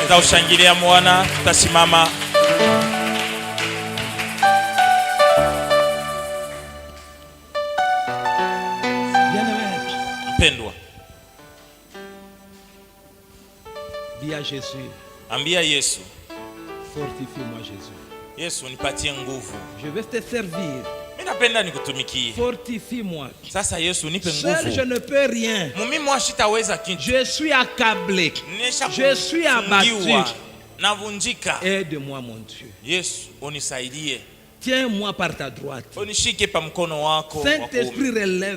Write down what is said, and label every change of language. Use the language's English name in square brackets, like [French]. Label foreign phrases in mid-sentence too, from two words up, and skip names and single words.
[French] Dis à Jésus. [Swahili] Ambia Yesu. [French] Fortifie-moi Jésus. [Swahili] Yesu nipatie nguvu. [French] Je vais te servir. [Swahili] Mimi napenda nikutumikie. [French] Fortifie-moi. [Swahili] Sasa Yesu nipe nguvu. [French] Seul je ne peux rien. [Swahili] Mimi sitaweza kitu. [French] Je suis accablé. Je suis abattu. [Swahili] Navunjika. [French] Aide-moi mon Dieu. [Swahili] Yesu unisaidie. [French] Tiens-moi par ta droite. [Swahili] Unishike pa mkono wako. [French] Saint-Esprit relève